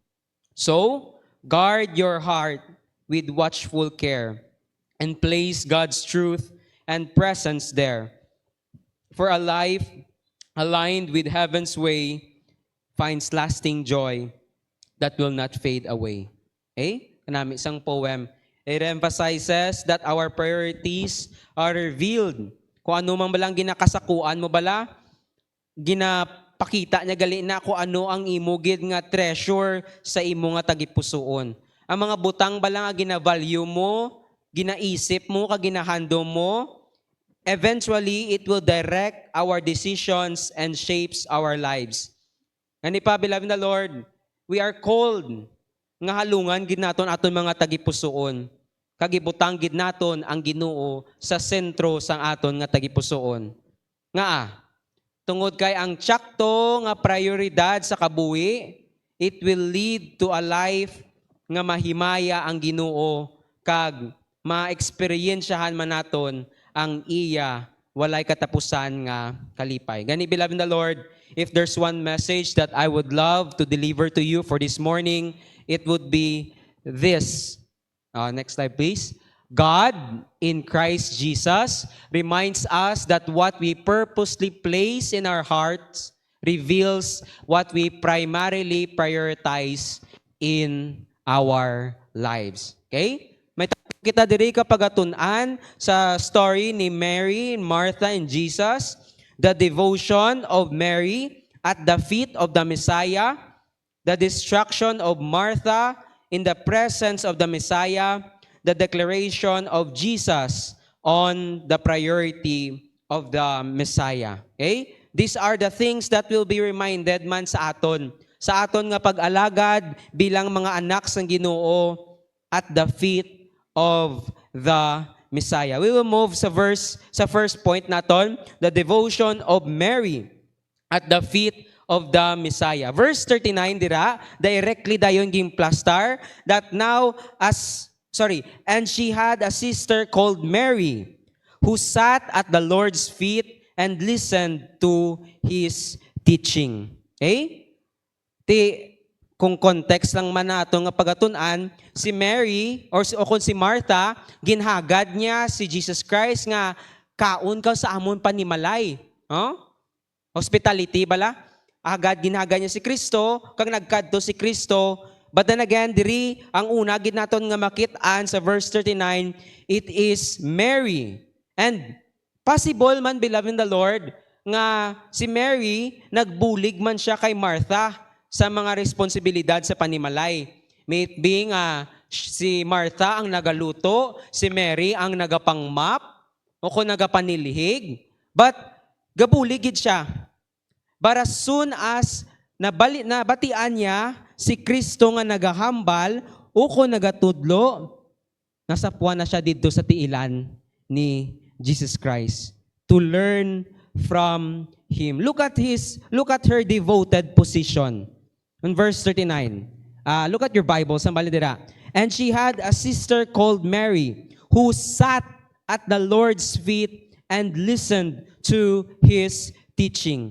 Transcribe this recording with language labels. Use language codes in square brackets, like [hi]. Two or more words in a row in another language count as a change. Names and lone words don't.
[en] So, guard your heart with watchful care and place God's truth and presence there. For a life aligned with heaven's way finds lasting joy that will not fade away. [hil] Okay? Kanami isang poem. [en] It emphasizes that our priorities are revealed. [hil] Kung ano man balang ginakasakuan mo bala, ginapakita niya gali na kung ano ang imugid nga treasure sa imo nga tagipusoon. Ang mga butang bala nga gina-value mo, ginaisip mo, kaginahando mo, [en] eventually it will direct our decisions and shapes our lives. [hil] Ngani pa, beloved na Lord, [en] we are called [hil] nga halungan gid naton aton mga tagipusoon. Kagibutang gid naton ang Ginoo sa sentro sang aton nga tagipusoon. Nga tungod kay ang tsakto nga prioridad sa kabuhi, [en] it will lead to a life [hil] nga mahimaya ang Ginoo kag ma-experiensyahan man naton ang iya walay katapusan nga kalipay. [en] Gani, beloved na Lord, if there's one message that I would love to deliver to you for this morning, it would be this. Next slide, please. God in Christ Jesus reminds us that what we purposely place in our hearts reveals what we primarily prioritize in our lives. Okay? [hil] May kita diri kapag atun-an sa [en] story ni Mary, Martha, and Jesus, the devotion of Mary at the feet of the Messiah, the destruction of Martha in the presence of the Messiah, the declaration of Jesus on the priority of the Messiah. Okay? These are the things that will be reminded [hil] man sa aton. Sa aton nga pag-alagad bilang mga anak sang Ginoo [en] at the feet of the Messiah. We will move sa first point naton, the devotion of Mary at the feet of the Messiah. Verse 39 dira, directly [hil] dayon ging plastar [en] that now as And she had a sister called Mary, who sat at the Lord's feet and listened to his teaching. Okay? [hil] Kung context lang man nato nga pagatunan, si Mary o kung si Martha, ginhagad niya si Jesus Christ nga kaon ka sa amon panimalay. Hospitality bala? Agad ginhagad niya si Kristo, kag nagkadto si Kristo. [en] But then again, [hil] diri ang una gid naton nga makit-an sa verse 39, [en] it is Mary. And possible man, beloved in the Lord, [hil] nga si Mary nagbulig man siya kay Martha sa mga responsibilidad sa panimalay. May it be nga si Martha ang nagaluto, si Mary ang nagapangmap, o kung nagapanilihig. But gabuligid siya. But as soon as nabatian niya si Kristo nga nagahambal, o kung nagatudlo, nasapuan na siya dito sa tiilan ni Jesus Christ [en] to learn from Him. Look at her devoted position. In verse 39, look at your Bible, [hil] sambali dira. [en] And she had a sister called Mary, who sat at the Lord's feet and listened to His teaching.